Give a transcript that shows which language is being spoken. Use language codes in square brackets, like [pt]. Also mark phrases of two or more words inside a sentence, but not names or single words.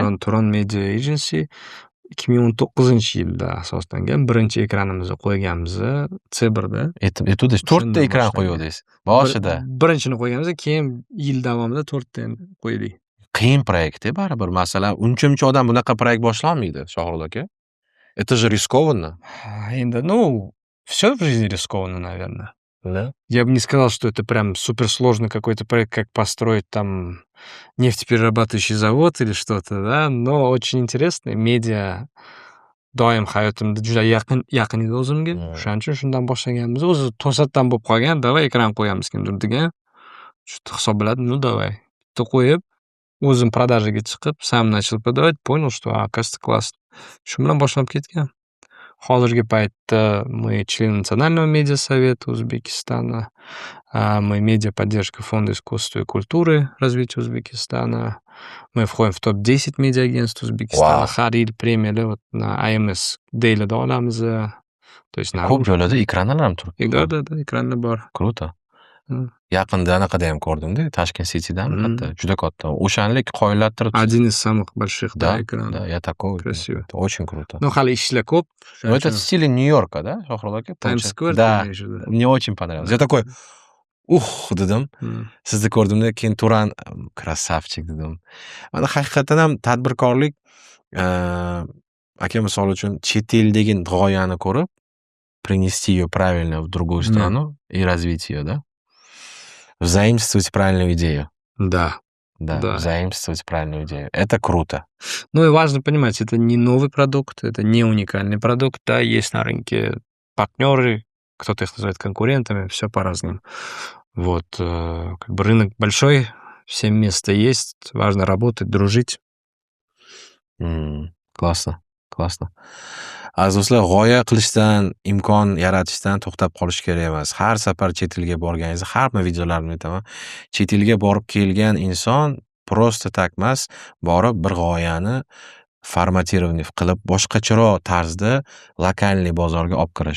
[uz] Turon Media Agency 2019-yilda asoslangan. Birinchi ekranimizni qo'yganmiz Tsibrda. Aytuvdiz, 4 ta ekran qo'yuvdingiz boshida. Birinchini qo'yganmiz, keyin yil davomida 4 tani qo'ydik. Qiyin proyekt-da baribir. Masalan, uncha odam bunaqa proyekt boshlolmaydi, Shohrul aka. [ru] Это же рискованно. Endi, все в жизни рискованно, наверное. Да? Я бы не сказал, что это прям суперсложный какой-то проект, как построить там нефтеперерабатывающий завод или что-то, да, но очень интересный. [uz] Media doim hayotimda juda yaqin edi o'zimga. Shuning uchun shundan boshlaganmiz. O'zi to'satdan bo'lib qolgan, davay ekran qo'yamiz kimdir degan. Shu hisob bilan, давай. Bitta qo'yib, o'zim продажаga chiqib, [ru] сам начал продавать, понял, что оказывается классно. [uz] Shu bilan boshlab ketgan. [ru] Hozirgi paytda мы члены Национального медиасовета Узбекистана, мы медиаподдержка Фонда искусства и культуры развития Узбекистана, мы входим в топ-10 медиагентств Узбекистана, [uz] har yil premiyalar [ru] вот на [uz] IMS Daily'da olamiz. [ru] То есть [uz] ko'p joylarda ekranlar ham turibdi. Да, ekranlar bor. [ru] Kruto. [uz] Yaqinda anaqada ham ko'rdim-da, Tashkent City'da ham katta, juda katta. O'shanlik qoyillattirib. [ru] Один из самых больших экранов. Да, я такой. Красиво. Это очень круто. [uz] Hali ishlar ko'p. [ru] Это в стиле Нью-Йорка, да, [uz] Shohrul aka? [en] Times Square. [ru] Да. Мне очень понравилось. Я такой, [uz] dedim. Sizni ko'rdimda, keyin Turan krasavchik dedim. Mana haqiqatan ham tadbirkorlik aka misol uchun chet eldagi g'oyani ko'rib, [ru] принести ее правильно в другую страну и развить ее, да? Заимствовать правильную идею. Да. Заимствовать правильную идею. Это круто. Ну и важно понимать, это не новый продукт, это не уникальный продукт, да, есть на рынке партнеры, кто-то их называет конкурентами, все по-разному. Вот, как бы рынок большой, всем место есть, важно работать, дружить. Классно. [uz] Aziz do'stlar, g'oya qilishdan, imkon yaratishdan to'xtab qolish kerak emas. Har safar chet elga borganingizda, har bir videolarimni aytaman, chet elga borib kelgan inson [ru] просто так [uz] emas, borib bir g'oyani formatirованный qilib, boshqacharoq tarzda lokalniy bozorga olib kirish.